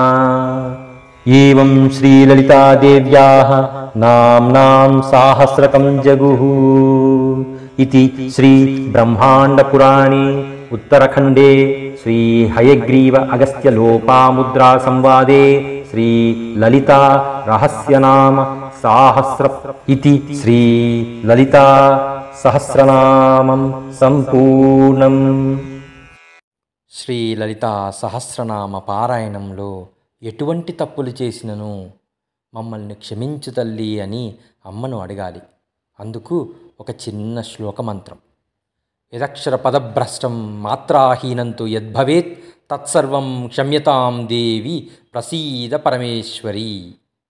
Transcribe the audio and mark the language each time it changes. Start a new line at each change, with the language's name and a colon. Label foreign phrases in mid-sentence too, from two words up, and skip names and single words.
Sanskrit: एवं श्रीललितादेव्याः नाम्नां साहस्रकं जगुः इति श्रीब्रह्माण्डपुराणे उत्तरखण्डे श्रीहयग्रीव अगस्त्यलोपामुद्रासंवादे श्रीललिता रहस्यनाम साहस्र इति श्रीललिता सहस्रनामं सम्पूर्णम्।
Telugu: శ్రీలలితా సహస్రనామ పారాయణంలో ఎటువంటి తప్పులు చేసినను మమ్మల్ని క్షమించు తల్లి అని అమ్మను అడగాలి. అందుకు ఒక చిన్న శ్లోకమంత్రం.
Sanskrit: యదక్షర పదభ్రష్టం మాత్రాహీనంతు యద్భవేత్ తత్సర్వం క్షమ్యతాం దేవి ప్రసీద పరమేశ్వరి.